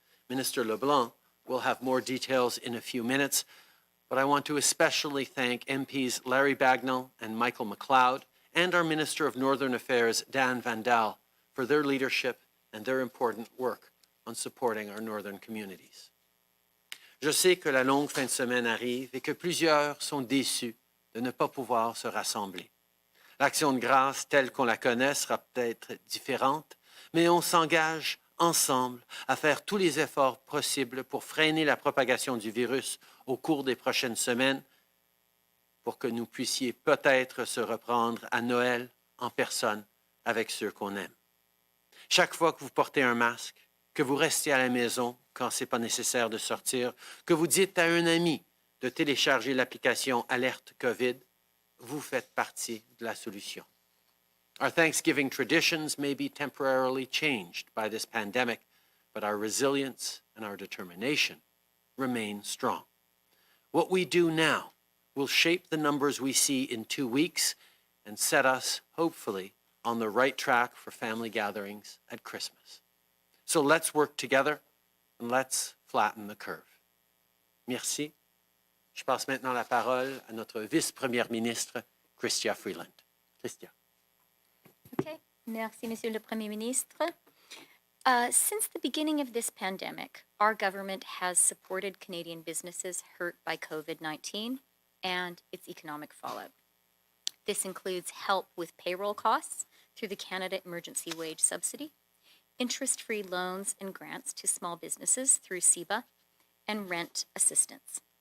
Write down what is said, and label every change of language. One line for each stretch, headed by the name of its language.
English: Minister LeBlanc will have more details in a few minutes, but I want to especially thank MPs Larry Bagnall and Michael McLeod and our Minister of Northern Affairs, Dan Vandal, for their leadership and their important work on supporting our northern communities.
French: Je sais que la longue fin de semaine arrive et que plusieurs sont déçus de ne pas pouvoir se rassembler. L'Action de grâce telle qu'on la connaît sera peut-être différente, mais on s'engage ensemble à faire tous les efforts possibles pour freiner la propagation du virus au cours des prochaines semaines pour que nous puissions peut-être se reprendre à Noël en personne avec ceux qu'on aime. Chaque fois que vous portez un masque, que vous restez à la maison quand ce n'est pas nécessaire de sortir, que vous dites à un ami de télécharger l'application Alerte COVID, vous faites partie de la solution.
English: Our Thanksgiving traditions may be temporarily changed by this pandemic, but our resilience and our determination remain strong. What we do now will shape the numbers we see in 2 weeks and set us, hopefully, on the right track for family gatherings at Christmas. So let's work together and let's flatten the curve.
French: Merci. Je passe maintenant la parole à notre vice-première ministre, Chrystia Freeland. Chrystia. Okay. Merci, Monsieur le Premier Ministre.
English: Since the beginning of this pandemic, our government has supported Canadian businesses hurt by COVID-19 and its economic fallout. This includes help with payroll costs through the Canada Emergency Wage Subsidy, interest-free loans and grants to small businesses through CEBA, and rent assistance.